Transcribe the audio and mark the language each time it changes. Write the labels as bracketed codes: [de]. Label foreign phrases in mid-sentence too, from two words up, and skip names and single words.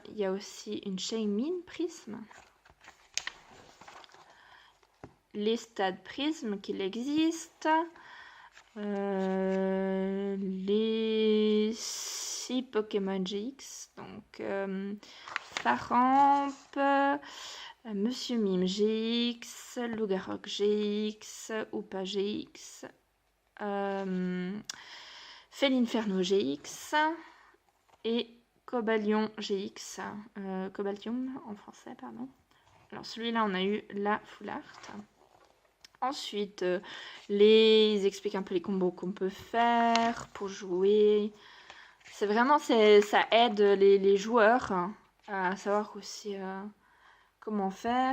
[fr] Il y a aussi une Shaymin Prisme. Les stades Prisme qu'il existe. Les 6 Pokémon GX. Donc Faramp, Monsieur Mime GX, Lougarok GX, Oupa GX, Felinferno GX et Cobalion GX, Cobaltium en français, pardon. Alors celui-là, on a eu la Full Art. Ensuite, ils expliquent un peu les combos qu'on peut faire pour jouer. C'est vraiment, ça aide les joueurs à savoir aussi comment faire.